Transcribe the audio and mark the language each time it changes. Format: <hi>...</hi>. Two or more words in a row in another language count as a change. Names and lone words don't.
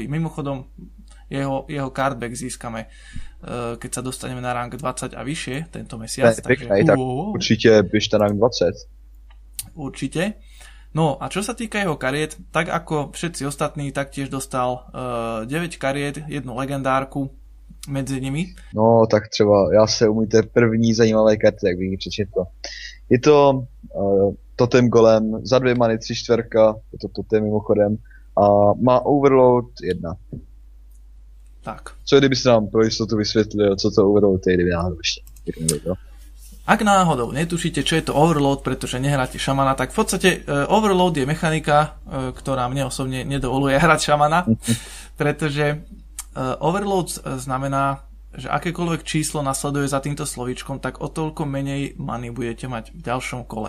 <sk>Mimochodom, jeho cardback získame, keď sa dostaneme na rank 20 a vyššie tento mesiac. Takže, tak určite biežte rank 20. Určite. No a čo sa týka jeho kariet, tak ako všetci ostatní, taktiež dostal 9 kariet, jednu legendárku medzi nimi? No,</sk> <cs>tak třeba já se umíte první zajímavé karty, jak bych ji přečetl. Je to totem golem za 2 many 3/4, je to totem mimochodem, a má overload 1. Tak. Co kdyby si nám pro jistotu vysvětlil, co to overload je, kdyby náhodou ještě někdo.</cs> <sk>Ak náhodou netušíte, čo je to overload, pretože nehráte šamana, tak v podstate overload je mechanika, ktorá mne osobne nedovoluje hrať šamana, pretože overload znamená, že akékoľvek číslo nasleduje za týmto slovíčkom, tak o toľko menej many budete mať v ďalšom kole.</sk>